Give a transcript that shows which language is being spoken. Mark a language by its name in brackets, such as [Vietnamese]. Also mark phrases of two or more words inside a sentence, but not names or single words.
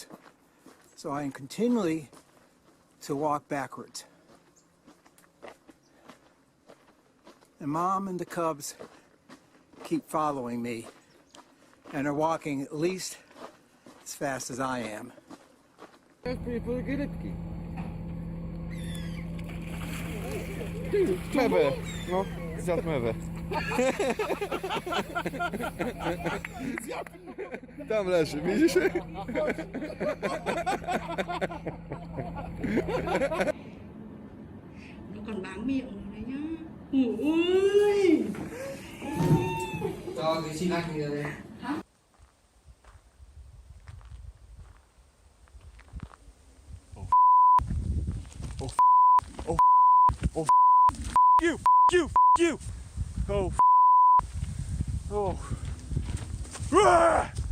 [English] So I am continually to walk backwards. And Mom and the cubs keep following me and are walking at least as fast as I am. [Polish] Mewe, no, zjadł mewę. Tam leży, widzisz? [Vietnamese] Nó còn bám miệng rồi đấy nhá. Ôi. To thì xin anh rồi. [English] You! Oh, oh. Ah!